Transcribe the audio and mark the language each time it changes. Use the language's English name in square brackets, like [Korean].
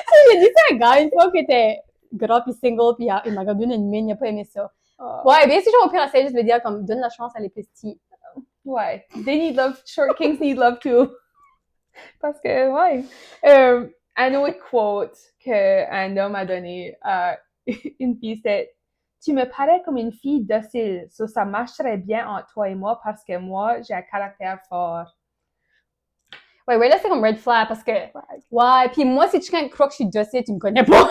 [French] J'ai dit ça à un gars une fois qui était gras puis single, puis il m'a donné une mine, il a pas aimé ça. Ouais, bien si j'ai au pire essayé juste de dire comme donne la chance à les petits. [English] Ouais, they need love, short kings need love too. [French] Parce que, ouais. Un autre quote qu'un homme a donné à une fille, c'était « Tu me parais comme une fille docile, ça marcherait bien entre toi et moi parce que moi, j'ai un caractère fort. » Ouais, là, c'est comme red flag parce que, ouais, puis moi, si tu crois que je suis docile, tu me connais pas.